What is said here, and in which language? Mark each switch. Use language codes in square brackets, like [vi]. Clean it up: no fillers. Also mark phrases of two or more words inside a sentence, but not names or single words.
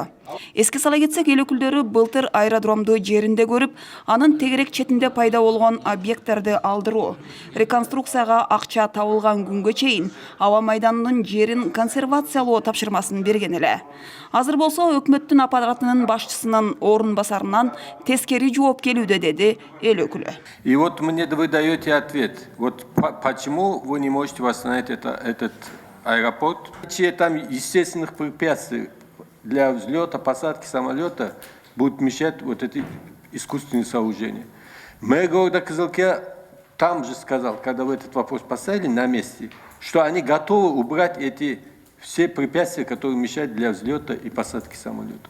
[ky] Эске сала кетсек, эл өкүлдөрү былтыр аэродромду жеринде көрүп, анын тегерек четинде пайда болгон объекттерди алдыруу, реконструкцияга акча табылган күнгө чейин аба майданынын жерин консервациялоо тапшырмасын берген эле. Азыр болсо өкмөттүн аппаратынын башчысынын орун басарынан тескери жооп келүүдө, деди эл өкүлү. [ru] И вот мне вы даете ответ. Вот почему вы не можете восстановить этот аэропорт? Там естественных препятствий для взлета, посадки самолета будут мешать вот эти искусственные сооружения. Мэр города Кызылкия там же сказал, когда вы этот вопрос поставили на месте, что они готовы убрать эти все препятствия, которые мешают для взлета и посадки самолета.